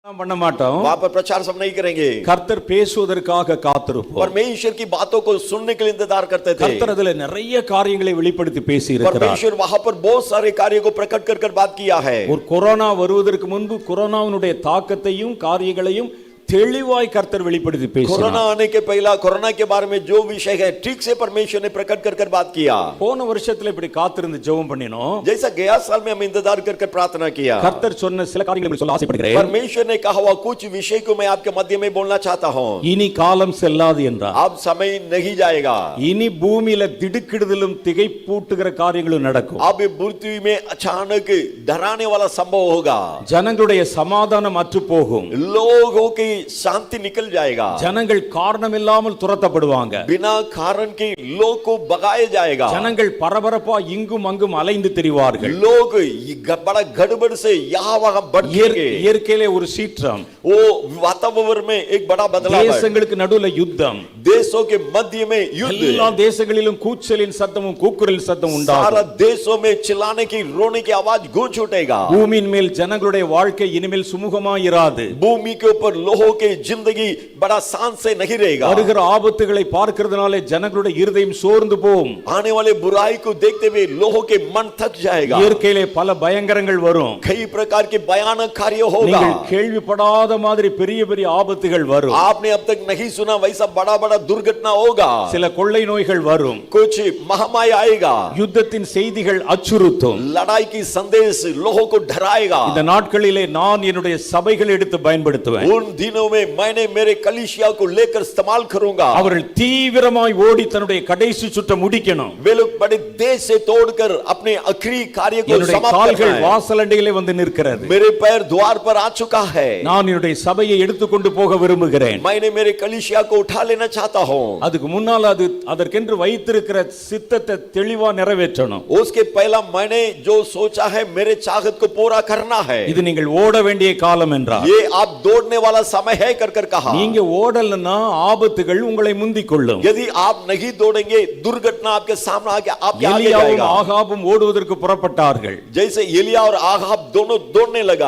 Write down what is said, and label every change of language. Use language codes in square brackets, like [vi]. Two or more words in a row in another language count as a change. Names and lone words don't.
[ta] பண்ண மாட்டோம். [hi] वहां पर प्रचार सब नहीं करेंगे. [ta] கர்த்தர் பேசுவதற்காக காத்திருப்போம். [hi] परमेश्वर की बातों को सुनने के लिए इंतजार करते थे. [ta] கர்த்தர் அதிலே நிறைய காரியங்களை வெளிப்படுத்தி பேசி இருக்கிறார். [hi] परमेश्वर वहां पर बहुत सारे कार्यों को प्रकट कर बात किया है. [ta] ஒரு கொரோனா வருவதற்கு முன்பு கொரோனாவினுடைய தாக்கத்தையும் காரியங்களையும் தெளிவாய் கர்த்தர் வெளிப்படுத்தி பேசினார். [hi] कोरोना आने के पहला कोरोना के बारे में जो विषय है ठीक से परमेश्वर ने प्रकट कर बात किया. [ta] போன வருஷத்துல இப்படி காத்திருந்து ஜெபம் பண்ணினோம். [hi] जैसा गया साल में हम इंतजार कर प्रार्थना किया. [ta] கர்த்தர் சொன்ன சில காரியங்களை சொல்ல ஆசைப்படுகிறேன். [hi] परमेश्वर ने कहा हुआ कुछ विषय को मैं आपके मध्य में बोलना चाहता हूं. [ta] இனி காலம் செல்லாது என்றார். [hi] अब समय नहीं जाएगा. [ta] இனி பூமியில திடுக்கிடுதலும் திகைப்பூட்டுகிற காரியங்களும் நடக்கும். [hi] अब पृथ्वी में अचानक डराने वाला संभव होगा. [ta] ஜனங்களுடைய சமாதானம் அற்று போகும். [hi] लोगों की शांति निकल जाएगा. [ta] ஜனங்கள் காரணம் இல்லாமல் துரத்தப்படுவாங்க. [hi] बिना कारण के लोग को भगाया जाएगा. [ta] ஜனங்கள் பரபரப்பா இங்கும் அங்கும் அலைந்து திரிவார்கள். [hi] लोग बड़ा गड़बड़ से यहाँ वहां भटकेंगे. [ta] இயற்கையிலே ஒரு சீற்றம், [hi] वो वातावरण में एक बड़ा बदलाव है. [ta] தேசங்களுக்கு நடுவுல யுத்தம், [hi] देशों के मध्य में युद्ध. [ta] எல்லா தேசங்களிலும் கூச்சலின் சத்தமும் கூக்குரல் சத்தம் [hi] सारा [ta] உண்டாகும். [hi] देशों में चिल्लाने की रोने की आवाज गूंज उठेगा. [ta] பூமியின் மேல் ஜனங்களுடைய வாழ்க்கை இனிமேல் சுமூகமாய் இராது. [hi] भूमि के ऊपर लोगों की जिंदगी बड़ा शान से नहीं रहेगा. [ta] வருகிற ஆபத்துகளை பார்க்கிறதுனாலே ஜனங்களுடைய இருதயம் சோர்ந்து போகும். [hi] आने वाले बुराई को देखते हुए लोगों के मन थक जाएगा. [ta] இயற்கையிலே பல பயங்கரங்கள் வரும். [hi] कई प्रकार के भयानक कार्य होगा. [ta] நீங்கள் கேள்விப்படாத மாதிரி பெரிய பெரிய ஆபத்துகள் வரும். [hi] आपने अब तक नहीं सुना वैसा बड़ा बड़ा दुर्घटना होगा. [ta] சில கொள்ளை நோய்கள் வரும். [hi] कुछ महामारी आएगा. [ta] யுத்தத்தின் செய்திகள் அச்சுறுத்தும். [hi] लड़ाई की संदेश लोगों को डराएगा. [ta] இந்த நாட்களிலே நான் என்னுடைய சபைகளை எடுத்து பயன்படுத்துவேன். [hi] उन दिनों में मैंने मेरे कलीसिया को लेकर इस्तेमाल करूंगा. [ta] அவர்கள் தீவிரமாய் ஓடி தன்னுடைய கடைசி சுற்ற முடிக்கணும். [hi] वे लोग बड़े देश से तोड़कर अपने आखिरी कार्य को [ta] என்னுடைய [hi] समाप्त [ta] கால்கள் [hi] करना है. [ta] வாசலண்டையிலே வந்து நிற்கிறது. [hi] मेरे पैर द्वार पर आ चुका है. [ta] நான் என்னுடைய சபையை எடுத்துக்கொண்டு போக விரும்புகிறேன். [hi] मैंने मेरे कलीसिया को उठा लेना चाहता हूं. [ta] அதுக்கு முன்னால் அது அதற்கென்று வைத்திருக்கிற சித்தத்தை தெளிவா நிறைவேற்றணும். [hi] उसके पहला मैंने जो सोचा है मेरे चाहत को पूरा करना है. [ta] இது நீங்கள் ஓட வேண்டிய காலம் என்றார். [hi] ये आप दौड़ने वाला समय है कर कहा. [ta] நீங்க ஓடலன்னா ஆபத்துகள் உங்களை முந்திக் கொள்ளும். [hi] यदि आप नहीं दौड़ेंगे दुर्घटना आपके सामने आके आपके आगे [ta] எலியாவும் [hi] जाएगा. [ta] ஆகாபும் ஓடுவதற்கு புறப்பட்டார்கள். [hi] जैसे एलिया और आगाब दोनों दौड़ने लगा.